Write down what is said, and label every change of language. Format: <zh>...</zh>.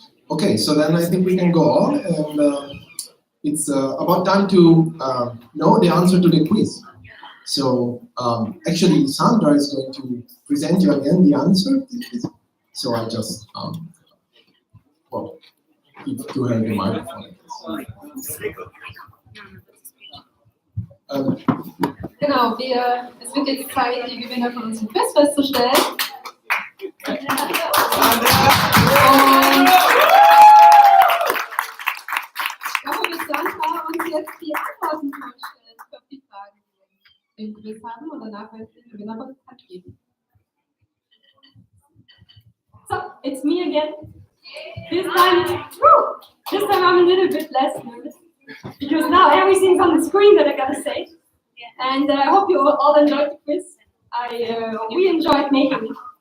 <en>Okay, so then I think we can go on, and it's about time to know the answer to the quiz. So actually, Sandra is going to present you again the answer. So I just give to her the microphone.</en> <de>Genau, es wird jetzt Zeit, die Gewinner von unserem Quiz festzustellen. Und ich glaube, wir Sandra uns jetzt die Antworten vorstellen auf die Fragen, die wir im Quiz haben, und danach wird die Gewinnerin bekannt geben.</de> <en>So, it's me again. This time I'm a little bit less nervous because now everything's on the screen that I gotta say. And I hope you all enjoyed the quiz. We enjoyed making it.</en>